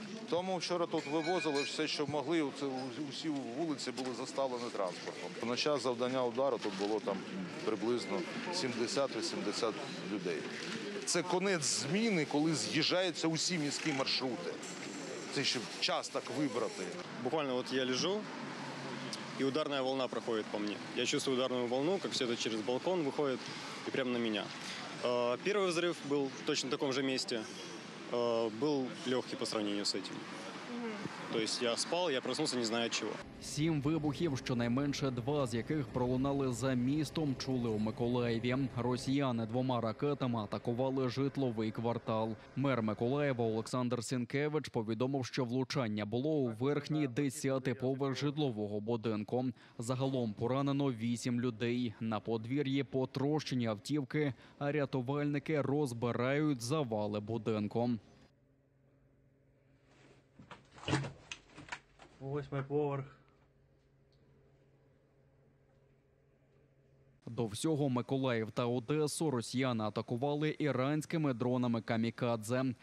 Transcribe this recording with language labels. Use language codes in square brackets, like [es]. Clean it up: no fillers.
[uk] Тому вчора тут вивозили все, що могли. Усі вулиці були заставлені транспортом. На час завдання удару тут було там приблизно 70-80 людей. Це кінець зміни, коли з'їжджаються усі міські маршрути. Це ще час так вибрати. [ru] Буквально вот я лежу, и ударная волна проходит по мне. Я чувствую ударную волну, как все это через балкон выходит и прямо на меня. Первый взрыв был в точно таком же месте. Был легкий по сравнению с этим. То есть я спал, я проснулся не знаю от чего. [uk] 7 вибухів, щонайменше 2 з яких пролунали за містом, чули у Миколаєві. Росіяни 2 ракетами атакували житловий квартал. Мер Миколаєва Олександр Сінкевич повідомив, що влучання було у верхній 10-й поверх житлового будинку. Загалом поранено 8 людей. На подвір'ї потрощені автівки, а рятувальники розбирають завали будинку. 8-й поверх. До всього Миколаїв та Одесу росіяни атакували іранськими дронами камікадзе.